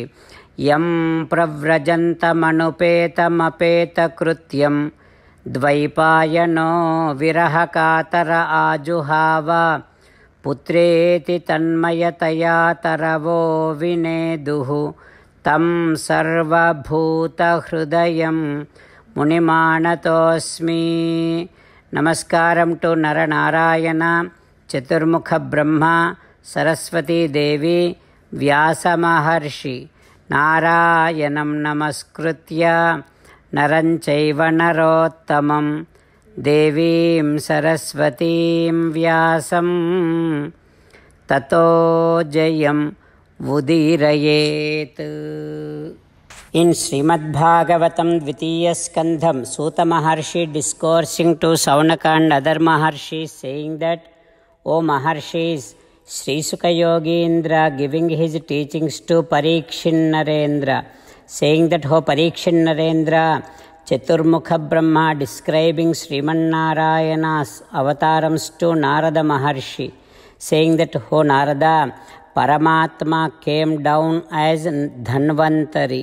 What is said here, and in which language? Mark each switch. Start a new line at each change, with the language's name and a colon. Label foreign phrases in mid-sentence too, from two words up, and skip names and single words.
Sanskrit: యం ప్రవ్రజంతమనుపేతమపేతకృత్యం ద్వైపాయనో విరహకాతర ఆజుహావ పుత్రేతి తన్మయతయా తరవో వినేదుః తం సర్వభూతహృదయం మునిమానతోస్మి.
Telugu: నమస్కారం టు నరనారాయణ, చతుర్ముఖ బ్రహ్మ, సరస్వతీదేవి, వ్యాసమహర్షి.
Sanskrit: నారాయణం నమస్కృత్య నరం చైవ నరోత్తమం దేవీం సరస్వతీం వ్యాసం తతో జయం ఉదీరయేత్.
English: In Srimad Bhagavatam Dvitiya Skandham, Suta Maharshi discoursing to Saunaka and other Maharshis, saying that, O Maharshis, Sri Sukha Yogindra giving his teachings to Parikshin Narendra, saying that, O Parikshin Narendra, Chaturmukha Brahma describing Sriman Narayana's avatarams to Narada Maharshi, saying that, O Narada, Paramatma came down as Dhanvantari.